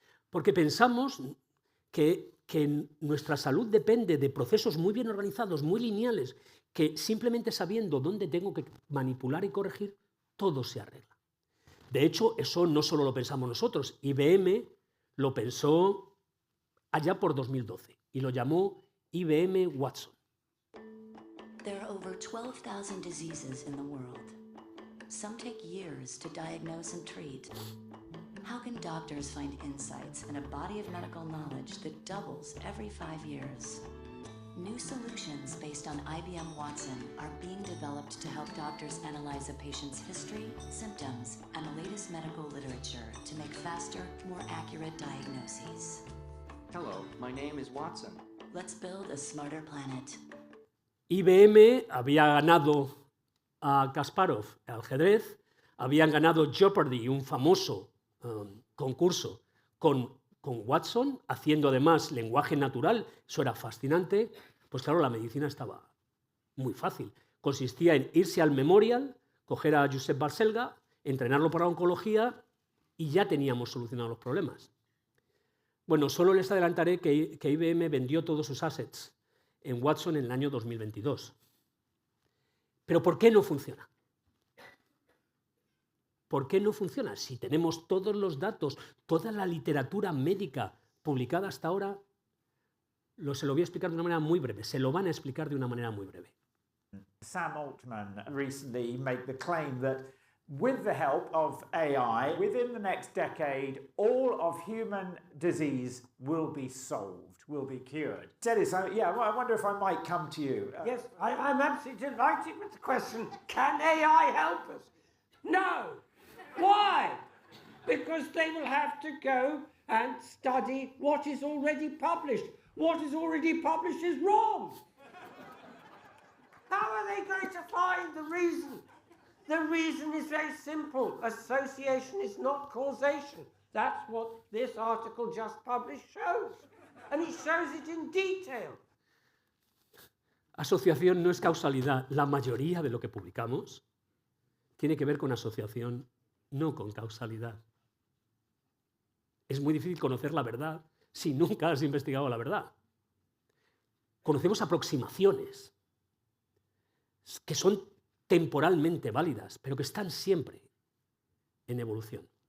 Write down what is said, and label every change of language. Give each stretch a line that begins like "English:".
Spanish: Porque pensamos que nuestra salud depende de procesos muy bien organizados, muy lineales, que simplemente sabiendo dónde tengo que manipular y corregir, todo se arregla. De hecho, eso no solo lo pensamos nosotros. IBM lo pensó allá por 2012 y lo llamó IBM Watson.
English: There are over 12,000 diseases in the world. Some take years to diagnose and treat. How can doctors find insights in a body of medical knowledge that doubles every 5 years? New solutions based on IBM Watson are being developed to help doctors analyze a patient's history, symptoms, and the latest medical literature to make faster, more accurate diagnoses. Hello, my name is Watson. Let's build a smarter planet.
Spanish: IBM había ganado a Kasparov al ajedrez, habían ganado Jeopardy, un famoso concurso con Watson, haciendo además lenguaje natural, eso era fascinante. Pues claro, la medicina estaba muy fácil. Consistía en irse al Memorial, coger a Josep Barcelga, entrenarlo para oncología y ya teníamos solucionados los problemas. Bueno, solo les adelantaré que IBM vendió todos sus assets en Watson en el año 2022. ¿Pero por qué no funciona? ¿Por qué no funciona? Si tenemos todos los datos, toda la literatura médica publicada hasta ahora, se lo voy a explicar de una manera muy breve. Se lo van a explicar de una manera muy breve.
English: Sam Altman recently made the claim that with the help of AI, within the next decade, all of human disease will be solved, will be cured. Dennis, I wonder if I might come to you. Yes, I'm absolutely delighted with the question, can AI help us? No. Why? Because they will have to go and study what is already published. What is already published is wrong. How are they going to find the reason reason is very simple. Association is not causation. That's what this article just published shows. And it shows it in detail.
Spanish: Asociación no es causalidad. La mayoría de lo que publicamos tiene que ver con asociación, no con causalidad. Es muy difícil conocer la verdad si nunca has investigado la verdad. Conocemos aproximaciones que son temporalmente válidas, pero que están siempre en evolución.